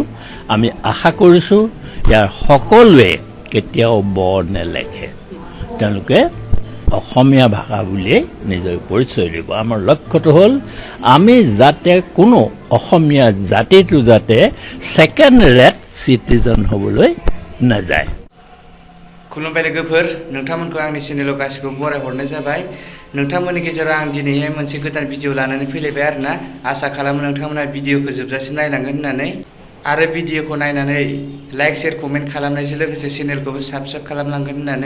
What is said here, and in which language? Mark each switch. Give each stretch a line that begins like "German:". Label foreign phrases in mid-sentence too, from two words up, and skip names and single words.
Assamese: আমি আশা কৰিছোঁ ইয়াৰ সকলোৱে কেতিয়াও ব নেলেখে, তেওঁলোকে অসমীয়া ভাষা বুলিয়েই নিজৰ পৰিচয় দিব। আমাৰ লক্ষ্যটো হ'ল আমি যাতে কোনো অসমীয়া জাতিটো যাতে
English: second rate citizen
Assamese: হ'বলৈ নাযায়।
Bodo: खुलुमबाय लोगोफोर, नोंथांमोनखौ आंनि चेनेलाव गासिखौबो बरायहरनाय जाबाय। नोंथांमोननि गेजेराव आं दिनैहाय मोनसे गोदान भिडिअ लानानै फैलायबाय आरोना। आसा खालामो नोंथांमोना भिडिअखौ जोबजासिम नायलांगोन होननानै, आरो भिडिअखौ नायनानै
English: like share comment
Bodo: खालामनायजों लोगोसे चेनेलखौबो साबस्क्राइब खालामलांगोन होननानै।